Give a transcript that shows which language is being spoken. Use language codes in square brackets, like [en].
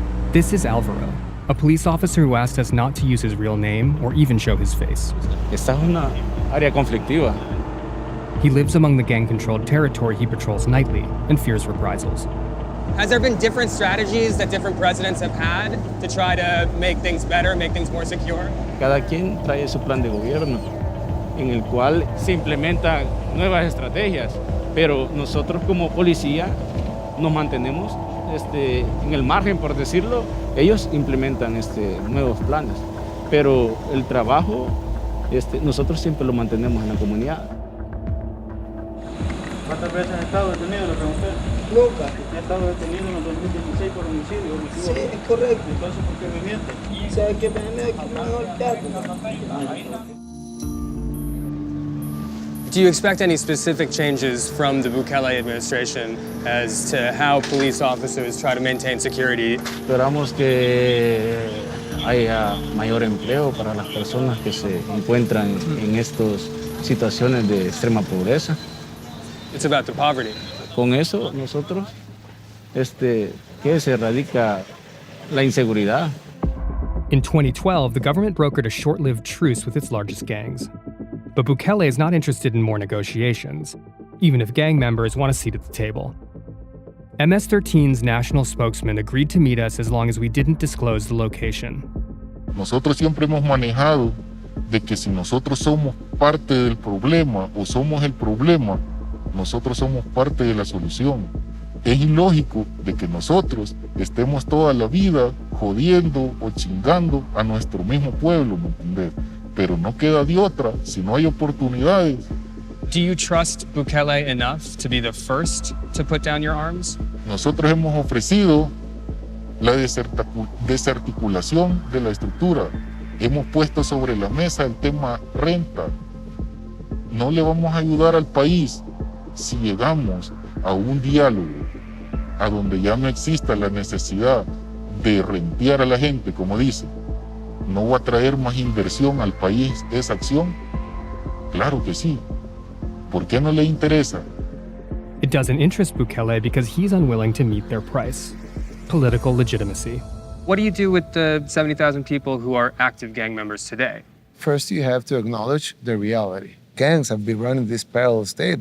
[en] This is Alvaro, a police officer who asked us not to use his real name or even show his face. [es] Esta es una área conflictiva. [en] He lives among the gang-controlled territory he patrols nightly and fears reprisals. Has there been different strategies that different presidents have had to try to make things better, make things more secure? [es] Cada quien trae su plan de gobierno, en el cual se implementan nuevas estrategias, pero nosotros como policía nos mantenemos en el margen, por decirlo. Ellos implementan nuevos planes, pero el trabajo nosotros siempre lo mantenemos en la comunidad. ¿Cuántas veces ha estado detenido? Le pregunté. Nunca. ¿Usted ha estado detenido en el 2016 por homicidio? Sí, es correcto. Entonces, ¿por qué me miente? ¿Sabe qué me [en] Do you expect any specific changes from the Bukele administration as to how police officers try to maintain security? [es] Esperamos que haya mayor empleo para las personas que se encuentran en estas situaciones de extrema pobreza. [en] It's about the poverty. [es] Con eso nosotros que se erradica la inseguridad. [en] In 2012, the government brokered a short-lived truce with its largest gangs. But Bukele is not interested in more negotiations, even if gang members want a seat at the table. MS-13's national spokesman agreed to meet us as long as we didn't disclose the location. [es] Nosotros siempre hemos manejado de que si nosotros somos parte del problema o somos el problema, nosotros somos parte de la solución. Es ilógico de que nosotros estemos toda la vida jodiendo o chingando a nuestro mismo pueblo, ¿me entiendes? Pero no queda de otra si no hay oportunidades. [en] Do you trust Bukele enough to be the first to put down your arms? [es] Nosotros hemos ofrecido la desarticulación de la estructura. Hemos puesto sobre la mesa el tema renta. No le vamos a ayudar al país si llegamos a un diálogo a donde ya no exista la necesidad de rentear a la gente, como dice. ¿No va a traer más inversión al país esa acción? Claro que sí. ¿Por qué no le interesa? [en] It doesn't interest Bukele because he's unwilling to meet their price: political legitimacy. What do you do with the 70,000 people who are active gang members today? First, you have to acknowledge the reality. Gangs have been running this parallel state.